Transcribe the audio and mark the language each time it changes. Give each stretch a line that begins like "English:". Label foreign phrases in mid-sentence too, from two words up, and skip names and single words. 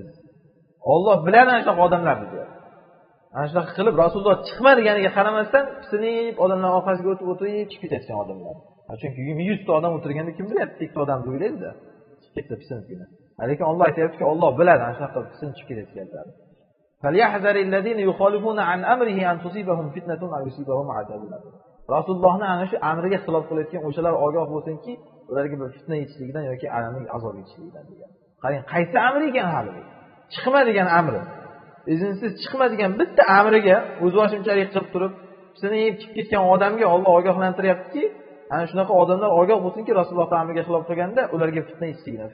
Uzbek: Alloh biladi ana shunaqa odamlarni deydi. Ana shunaqa qilib Rasululloh chiqma deganiga qaramasdan sinib odamlar orqasiga o'tib chiqib ketgan odamlar. Chunki 100 ta odam o'tirganda kim bilyapti, ikkita odam o'ylaydi-da. Chiqib ketdi pisinibgina. Lekin Alloh aytayaptiki, Alloh biladi ana shunaqa pisin chiqib ketganlar.
Arabic: فَلْيَحْذَرِ الَّذِينَ يُخَالِفُونَ عَنْ أَمْرِهِ أَنْ تُصِيبَهُمْ فِتْنَةٌ أَوْ يُصِيبَهُمْ عَذَابٌ أَلِيمٌ.
Uzbek: Rasulullohning ana shu amriga xilof qilayotgan o'shalar ogoh bo'lsinki, ularga bir fitna yetishligidan yoki alamli azob yetishligidan degan. Qarang, qaysi amr ekan hali bu? Chiqma degan amri. Izinsiz chiqma degan bitta amriga o'zboshimchalik qilib turib, pisini yeb chiqib ketgan odamga Alloh ogohlantiryaptiki, ana shunaqa odamlar ogoh bo'lsinki, Rasululloh amriga xilof qilganda ularga fitna yetishligidan.